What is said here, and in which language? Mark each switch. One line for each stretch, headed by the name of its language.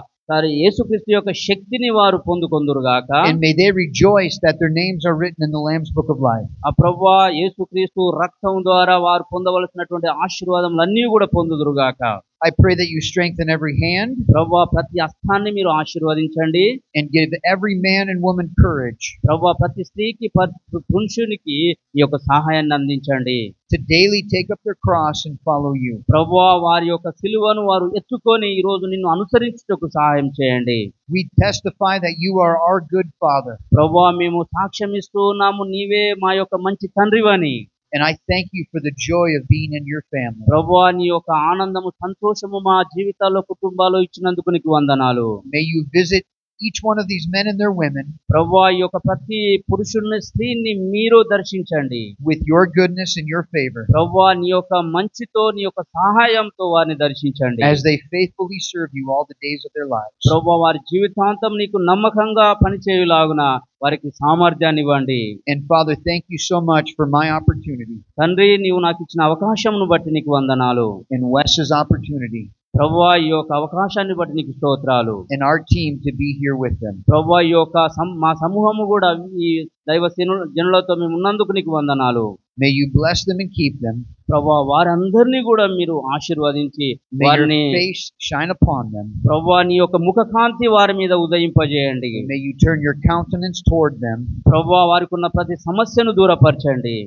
Telugu: ప్రజలు యేసుక్రీస్తు యొక్క శక్తిని వారు పొందుకొందురు గాక.
English: And may they rejoice that their names are written in the Lamb's book of life.
Telugu: ప్రభువా యేసుక్రీస్తు రక్తం ద్వారా వారు పొందవలసినటువంటి ఆశీర్వాదములన్నీ కూడా పొందుదురు గాక.
English: I pray that you strengthen every hand.
Telugu: ప్రభువా ప్రతి హస్తాన్ని మీరు ఆశీర్వదించండి.
English: And give every man and woman courage.
Telugu: ప్రభువా ప్రతి స్త్రీకి పురుషునికి ఈ యొక్క సహాయాన్ని అందించండి.
English: To daily take up their cross and follow you.
Telugu: ప్రభువా వారి యొక్క సిలువను వారు ఎత్తుకొని ఈ రోజు నిన్ను అనుసరించుటకు సహాయం చేయండి.
English: We testify that you are our good Father.
Telugu: ప్రభువా మేము సాక్ష్యం ఇస్తూ ఉన్నాము, నీవే మా యొక్క మంచి తండ్రివని.
English: And I thank you for the joy of being in your family.
Telugu: ప్రభువా నీ యొక్క ఆనందము, సంతోషము మా జీవితాల్లో, కుటుంబాల్లో ఇచ్చినందుకు నీకు వందనాలు.
English: May you visit each one of these men and their women.
Telugu: ప్రభువా ఈ యొక్క ప్రతి పురుషుని, స్త్రీని మీరు దర్శించండి.
English: With your goodness and your favor.
Telugu: ప్రభువా నీ యొక్క మంచితో, నీ యొక్క సహాయంతో వారిని దర్శించండి.
English: As they faithfully serve you all the days of their lives.
Telugu: ప్రభువా వారి జీవితాంతం నీకు నమ్మకంగా పనిచేయులాగున వారికి సామర్థ్యాన్ని ఇవ్వండి.
English: And Father, thank you so much for my opportunity.
Telugu: తండ్రి, నీవు నాకు ఇచ్చిన అవకాశంను బట్టి నీకు వందనాలు.
English: And Wes's opportunity.
Telugu: ప్రభువా ఈ యొక్క అవకాశాన్ని బట్టి నీకు స్తోత్రాలు.
English: And our team to be here with them.
Telugu: ప్రభువా ఈ యొక్క మా సమూహము కూడా ఈ దైవ జనులతో మేము ఉన్నందుకు నీకు వందనాలు.
English: May you bless them and keep them.
Telugu: ప్రభువా వారందరినీ కూడా మీరు ఆశీర్వదించి వారిని,
English: May your face shine upon them.
Telugu: ప్రభువా నీ యొక్క ముఖకాంతి వారి మీద ఉదయింపజేయండి.
English: May you turn your countenance toward them.
Telugu: ప్రభువా వారికి ఉన్న ప్రతి సమస్యను దూరపరచండి.